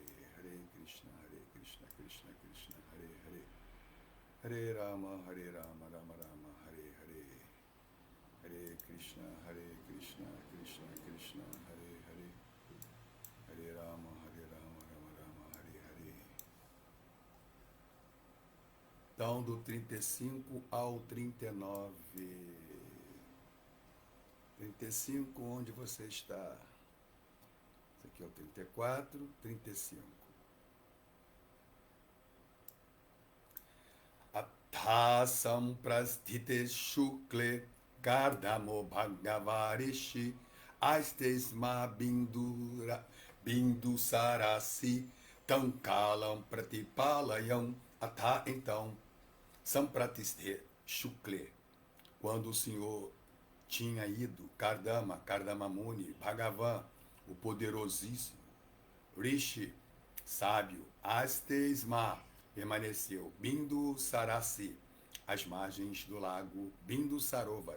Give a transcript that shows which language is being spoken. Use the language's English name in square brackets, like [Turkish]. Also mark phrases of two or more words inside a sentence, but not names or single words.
[Sanskrit] हरे कृष्ण, कृष्ण कृष्ण, हरे हरे. हरे राम, राम राम, हरे हरे. हरे कृष्ण, कृष्ण कृष्ण, हरे हरे. हरे राम, राम राम, हरे हरे. [Portuguese] Então, do 35 ao 39. 35, onde você está? Esse aqui é o 34, 35. [Sanskrit] अथ सम्प्रस्थिते शुक्ले कर्दमो भगवरिषि अस्तेस्म बिन्दु सरसि तङ्कालम् प्रतिपालयम्. [Portuguese] Atha, então, [Sanskrit] सम्प्रतिस्ते शुक्ले, [Portuguese] quando o Senhor tinha ido, Kardama Muni, Bhagavan, o poderosíssimo, Rishi, sábio, Astesma, permaneceu, Bindu Sarasi, às margens do lago Bindu Sarovara.